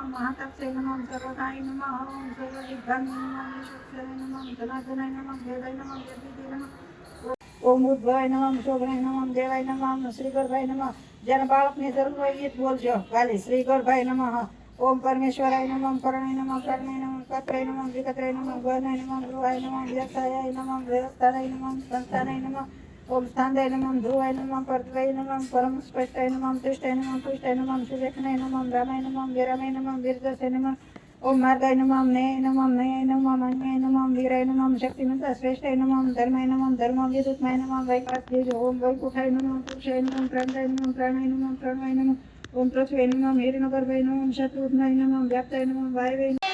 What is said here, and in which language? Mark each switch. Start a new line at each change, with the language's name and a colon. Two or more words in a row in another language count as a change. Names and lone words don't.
Sanskrit: महातपसे नमः सर्वदाय नमः ओम सर्वविघ्नाय नमः विश्वेश्वराय नमः जनार्दनाय नमः देवाय नमः देवीदेवाय नमः ओम उद्भवाय नमः शोभनाय नमः देवाय नमः श्री गर्भाय नमः जन
Gujarati: બાળકને જરૂર હોય એ બોલજો કાલે
Sanskrit: શ્રી गर्भाय नमः ओम परमेश्वराय नमः करणाय नमः कर्णाय नमः कत्राय नमः विकत्राय नमः गणाय नमः गृहाय नमः व्यवसायाय नमः व्यवस्थानाय नमः संस्थानाय नमः ओम स्थानाय नमः ध्रुवाय नमः पर्वताय नमः परम स्पष्टाय नमः तुष्टाय नमः पुष्टाय नमः सुलेखनाय नमः रामाय नमः वीरामाय नमः वीरदर्शाय नमः ओम मार्गाय नमः नयाय नमः मन्याय नमः वीराय नमः शक्तिमंत श्रेष्ठाय नमः धर्माय नमः धर्मविदुत्माय नमः वैकास्तेज ओम वैकुठाय नमः पुरुषाय नमः प्राणाय नमः प्राणाय नमः प्राणाय नमः ओम पृथ्वी नमः हिरण्यगर्भाय नमः शत्रुघ्नाय नमः व्याप्ताय नमः वायवे